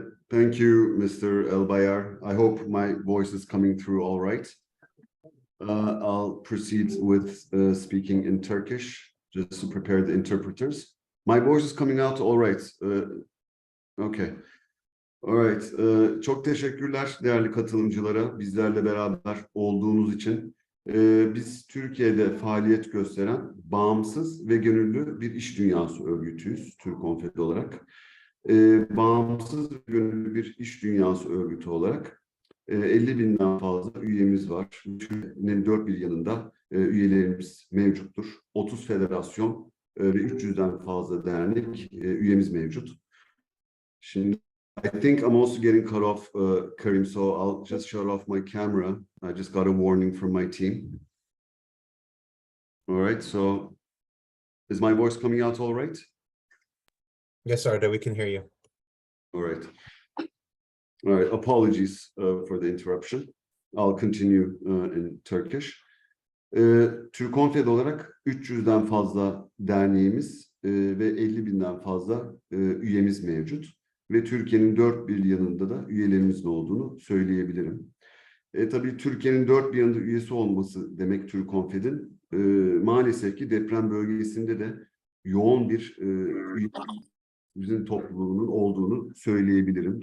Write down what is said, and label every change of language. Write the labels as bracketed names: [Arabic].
[English] Thank you, Mr. Elbayar. I hope my voice is coming through all right. I'll proceed with speaking in Turkish, just to prepare the interpreters. My voice is coming out all right. Okay. All right. [Turkish] Çok teşekkürler değerli katılımcılara bizlerle beraber olduğunuz için. Biz Türkiye'de faaliyet gösteren bağımsız ve gönüllü bir iş dünyası örgütüyüz, TÜRKONFED olarak. Bağımsız ve gönüllü bir iş dünyası örgütü olarak 50.000'den fazla üyemiz var. Türkiye'nin 4 bir yanında üyelerimiz mevcuttur. 30 federasyon ve 300'den fazla dernek üyemiz mevcut. Şimdi [English] I think I'm also getting cut off, Karim, so I'll just shut off my camera. I just got a warning from my team. All right, so is my voice coming out all right? Yes, Arda, we can hear you. All right. All right, apologies for the interruption. I'll continue in Turkish. [Turkish] TÜRKONFED olarak 300'den fazla derneğimiz ve 50.000'den fazla üyemiz mevcut. Ve Türkiye'nin 4 bir yanında da üyelerimizin olduğunu söyleyebilirim. Tabii Türkiye'nin 4 bir yanında üyesi olması demek TÜRKONFED'in maalesef ki deprem bölgesinde de yoğun bir üyelimizin topluluğunun olduğunu söyleyebilirim.